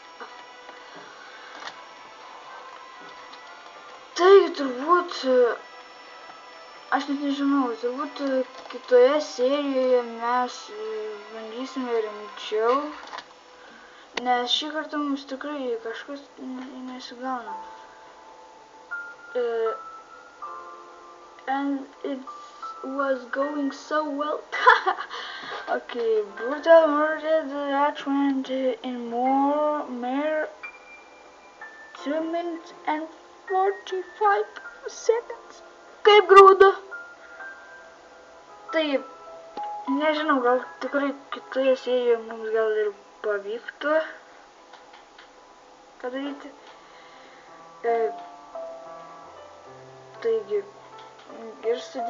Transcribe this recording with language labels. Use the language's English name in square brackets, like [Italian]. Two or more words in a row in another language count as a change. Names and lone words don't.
[Lithuanian] Tai turbūt... Aš net nežinau, turbūt kitoje serijoje mes bandysime rimčiau, nes šį kartą mums tikrai kažkas nesigauna. [English] And it was going so well. Okay, brutal murder that went in mere 2 minutes and 45 seconds. [Lithuanian] Kaip grūda. Tai, nežinau, gal tikrai kitoje serijoje mums gal ir pavyktų padaryti. Taigi, ir sudie.